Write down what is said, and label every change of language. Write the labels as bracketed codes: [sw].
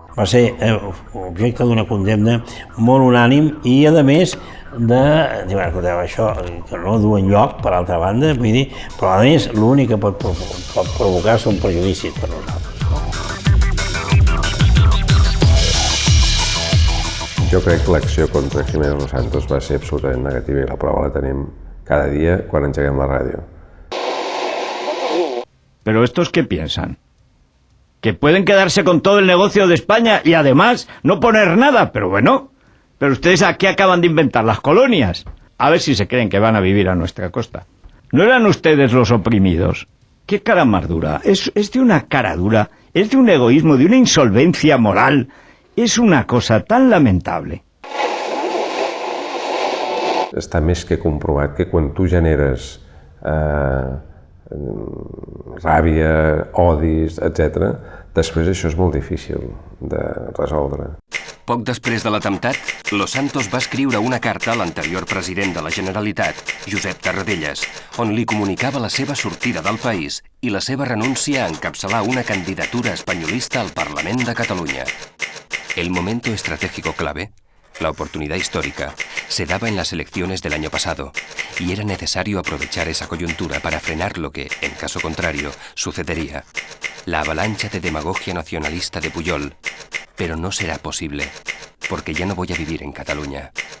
[ca] Va ser objecte d'una condemna molt unànim i, a més, això que no du enlloc, per altra banda, vull dir, però a més l'únic que pot provocar són prejudicis per nosaltres. Jo crec que l'acció contra Jiménez Los Santos va ser absolutament negativa i la prova la tenim cada dia quan engeguem la ràdio. [es] ¿Pero estos qué piensan? ¿Que pueden quedarse con todo el negocio de España y además no poner nada? Pero bueno, pero ustedes aquí acaban de inventar las colonias. A ver si se creen que van a vivir a nuestra costa. ¿No eran ustedes los oprimidos? ¿Qué cara más dura? Es de una cara dura, es de un egoísmo, de una insolvencia moral. Es una cosa tan lamentable. [ca] Està més que comprovat que quan tu generes ràbia, odis, etc., després això és molt difícil de resoldre. Poc després de l'atemptat, Los Santos va escriure una carta a l'anterior president de la Generalitat, Josep Tarradellas, on li comunicava la seva sortida del país i la seva renúncia a encapçalar una candidatura espanyolista al Parlament de Catalunya. [es] El momento estratégico clave, la oportunidad histórica, se daba en las elecciones del año pasado y era necesario aprovechar esa coyuntura para frenar lo que, en caso contrario, sucedería. La avalancha de demagogia nacionalista de Pujol. Pero no será posible, porque ya no voy a vivir en Cataluña.